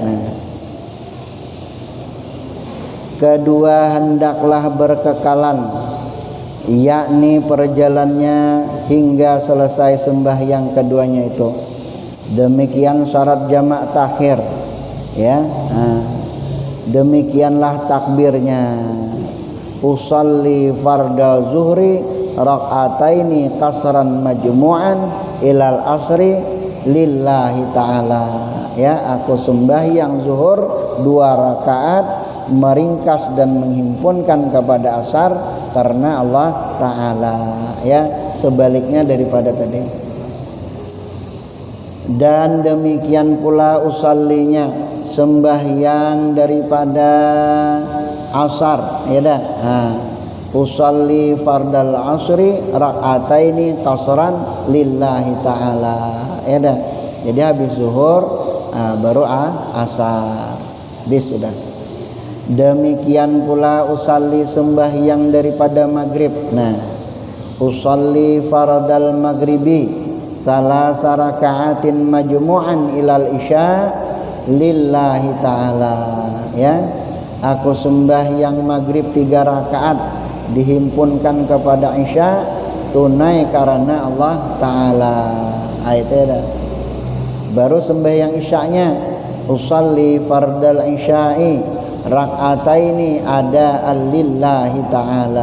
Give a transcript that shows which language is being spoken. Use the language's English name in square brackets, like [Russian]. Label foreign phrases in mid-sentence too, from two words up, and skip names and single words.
[Malay] Kedua, hendaklah berkekalan, yakni perjalannya hingga selesai sembahyang keduanya itu. [Indonesian] Demikian syarat jamak takhir ya. Demikianlah takbirnya. [Arabic] أصلي فرض الظهر ركعتين قصرا مجموعا إلى العصر لله تعالى. [Indonesian] Ya, [Malay] aku sembahyang zuhur 2 rakaat meringkas dan menghimpunkan kepada asar karena Allah Ta'ala. [Indonesian] Ya, sebaliknya daripada tadi. Dan demikian pula usallinya, sembahyang daripada asar, ya dah. [Arabic] أصلي فرض العصر ركعتين قصرا لله تعالى, [Indonesian] ya dah. Jadi habis zuhur baru asar, bis sudah. Demikian pula usalli, sembahyang daripada maghrib. Nah, [Arabic] أصلي فرض المغرب ثلاث ركعات مجموعا إلى العشاء لله تعالى. [Indonesian] Ya, [Malay] aku sembahyang maghrib 3 rakaat dihimpunkan kepada isya tunai karena Allah Ta'ala. [Indonesian] Ayatnya baru sembahyang isya'nya, [Arabic] أصلي فرض العشاء ركعتين أداء لله تعالى.